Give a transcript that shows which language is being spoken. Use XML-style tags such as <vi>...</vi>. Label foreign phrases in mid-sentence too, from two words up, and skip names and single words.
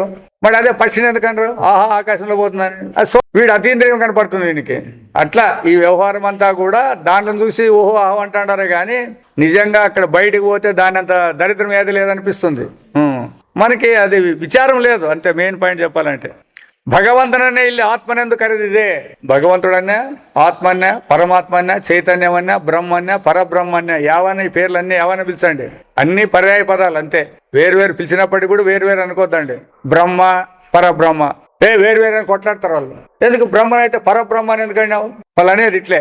<te>మరి అదే పక్షిని ఎందుకంటారు? ఆహా ఆకాశంలో పోతుందని. సో వీడు అతీంద్రియం కనపడుతుంది దీనికి. అట్లా ఈ వ్యవహారం అంతా కూడా దాంట్లో చూసి ఓహో ఆహో అంటారే కానీ నిజంగా అక్కడ బయటకు పోతే దాని అంత దరిద్రం ఏది లేదనిపిస్తుంది. మనకి అది విచారం లేదు. అంతే మెయిన్ పాయింట్ చెప్పాలంటే.</te> <kn>భగవంతుడనే ಇಲ್ಲಿ ಆತ್ಮನೆಂದು ಕರೆದಿದೆ.</kn> <te>భగవంతుడన్నా, ఆత్మన్నా, పరమాత్మన్నా, చైతన్యమన్నా, బ్రహ్మన్నా, పరబ్రహ్మన్నా, యావన్న ఈ పేర్లన్నీ యావన్న పిలిచండి. అన్ని పర్యాయ పదాలు అంతే. వేరు పిలిచినప్పటికీ కూడా వేరు అనుకోద్దండి. బ్రహ్మ, పరబ్రహ్మ వేరు అని కొట్లాడతారు వాళ్ళు. ఎందుకు బ్రహ్మ అయితే పరబ్రహ్మ అని ఎందుకన్నావు వాళ్ళు అనేది ఇట్లే.</te>